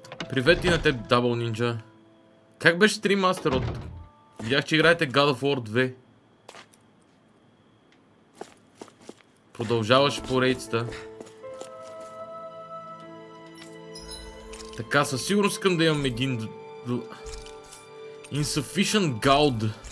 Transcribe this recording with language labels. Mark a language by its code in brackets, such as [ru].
[bg] Привет и на теб, Double Ninja. Как беше стрим, Астерот? Видях, че играете God of War 2. Продължаваш по рейдста. Така, със сигурност искам да имам един... [en] Insufficient gold.